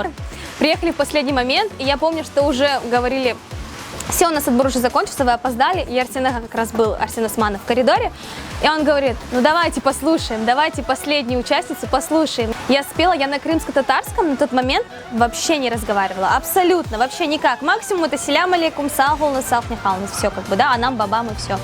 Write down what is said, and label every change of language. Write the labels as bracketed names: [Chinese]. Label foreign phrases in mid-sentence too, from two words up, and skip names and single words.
[Russian] Приехали в последний момент, и я помню, что уже говорили, все, у нас отбор уже закончился, вы опоздали, и Арсен как раз был, Арсен Османов, в коридоре, и он говорит, ну давайте послушаем, давайте последнюю участницу послушаем. Я спела, я на крымско-татарском на тот момент вообще не разговаривала, абсолютно, вообще никак, максимум это [Crimean Tatar] селям алейкум, сахулны, сахнихалны, [Russian] все как бы, да, [Crimean Tatar] анам, бабам [Russian] и все.